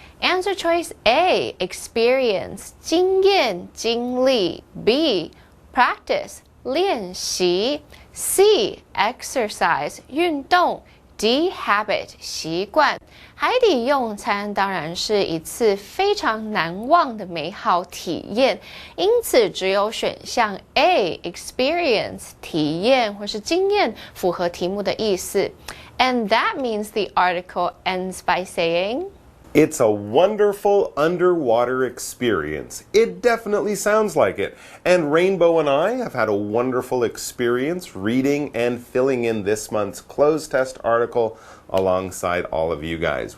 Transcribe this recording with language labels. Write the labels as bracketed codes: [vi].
[en] Answer choice A, experience, 经验、经历 B, practice, 练习 C, exercise, 运动 D, habit, 习惯。 [zh] 海底用餐当然是一次非常难忘的美好体验，因此只有选项 A, experience, 体验或是经验符合题目的意思。 [en] And that means the article ends by saying, It's a wonderful underwater experience. It definitely sounds like it. And Rainbow and I have had a wonderful experience reading and filling in this month's closed test article alongside all of you guys.